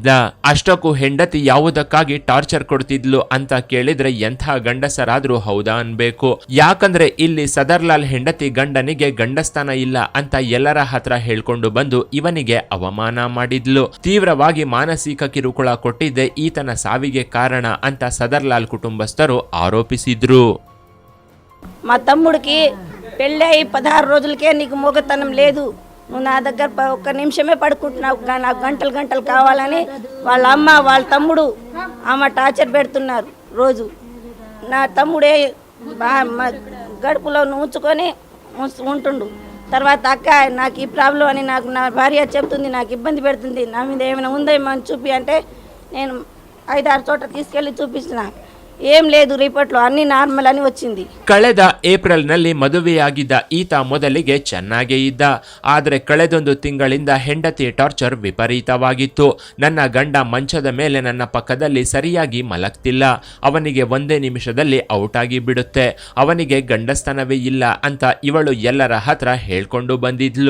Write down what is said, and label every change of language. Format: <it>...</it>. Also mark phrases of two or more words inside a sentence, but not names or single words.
<kn>ಅಷ್ಟಕ್ಕೂ ಹೆಂಡತಿ ಯಾವುದಕ್ಕಾಗಿ ಟಾರ್ಚರ್ ಕೊಡ್ತಿದ್ಲು ಅಂತ ಕೇಳಿದ್ರೆ ಎಂಥ ಗಂಡಸರಾದ್ರೂ ಹೌದಾ ಅನ್ಬೇಕು. ಯಾಕಂದ್ರೆ ಇಲ್ಲಿ ಸದರ್ಲಾಲ್ ಹೆಂಡತಿ ಗಂಡನಿಗೆ ಗಂಡಸ್ಥಾನ ಇಲ್ಲ ಅಂತ ಎಲ್ಲರ ಹತ್ರ ಹೇಳ್ಕೊಂಡು ಬಂದು ಇವನಿಗೆ ಅವಮಾನ ಮಾಡಿದ್ಲು. ತೀವ್ರವಾಗಿ ಮಾನಸಿಕ ಕಿರುಕುಳ ಕೊಟ್ಟಿದ್ದೆ ಈತನ ಸಾವಿಗೆ ಕಾರಣ ಅಂತ ಸದರ್ಲಾಲ್ ಕುಟುಂಬಸ್ಥರು ಆರೋಪಿಸಿದ್ರು.</kn> <te>మా తమ్ముడికి పెళ్ళి అయి 16 రోజులకే నీకు మొగతనం లేదు, నువ్వు నా దగ్గర ఒక్క నిమిషమే పడుకుంటున్నావు, నాకు గంటలు గంటలు కావాలని వాళ్ళ అమ్మ వాళ్ళ తమ్ముడు ఆమె టార్చర్ పెడుతున్నారు. రోజు నా తమ్ముడే గడుపులో ఉంచుకొని ఉంటుండు. తర్వాత అక్క నాకు ఈ ప్రాబ్లం అని నాకు నా భార్య చెప్తుంది, నాకు ఇబ్బంది పెడుతుంది, నా మీద ఏమైనా ఉందేమో అని చూపి అంటే నేను 5-6 చోట్ల తీసుకెళ్ళి చూపిస్తున్నా, ఏం లేదు రిపోర్ట్‌లో అన్ని నార్మల్ అని వచ్చింది.</te> <kn>ಕಳೆದ ಏಪ್ರಿಲ್ನಲ್ಲಿ ಮದುವೆಯಾಗಿದ್ದ ಈತ ಮೊದಲಿಗೆ ಚೆನ್ನಾಗೇ ಇದ್ದ. ಆದರೆ ಕಳೆದೊಂದು ತಿಂಗಳಿಂದ ಹೆಂಡತಿ ಟಾರ್ಚರ್ ವಿಪರೀತವಾಗಿತ್ತು. ನನ್ನ ಗಂಡ ಮಂಚದ ಮೇಲೆ ನನ್ನ ಪಕ್ಕದಲ್ಲಿ ಸರಿಯಾಗಿ ಮಲಗ್ತಿಲ್ಲ, ಅವನಿಗೆ ಒಂದೇ ನಿಮಿಷದಲ್ಲಿ ಔಟ್ ಆಗಿ ಬಿಡುತ್ತೆ, ಅವನಿಗೆ ಗಂಡಸ್ತನವೇ ಇಲ್ಲ ಅಂತ ಇವಳು ಎಲ್ಲರ ಹತ್ರ ಹೇಳ್ಕೊಂಡು ಬಂದಿದ್ಲು.</kn>